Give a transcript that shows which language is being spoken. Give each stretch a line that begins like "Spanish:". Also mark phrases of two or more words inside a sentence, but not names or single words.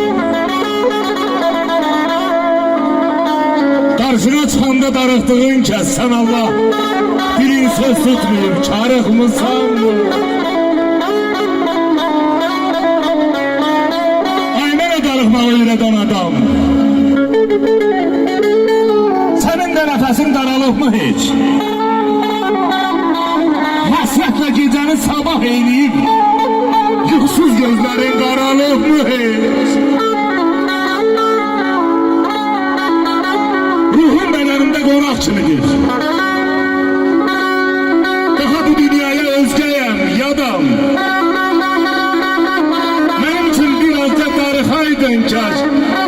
Azerbaijani: Karşına çıxanda darıxdığın kəs sən Allah dilin söz tutmayıb çarıxmısan mı? Ay mənə darıxmağı öyrədən adam.
Turkish: Nefesin daralıq mı hiç? Hasretle geceni sabah eyleyip yuxsuz gözlerin qaralıq mı hiç?
Azerbaijani: Ruhum bedenimde qonaq kimidir. Daha bu dünyaya özgəyəm, yadam. Mənim üçün biraz da darıxaydın kaş.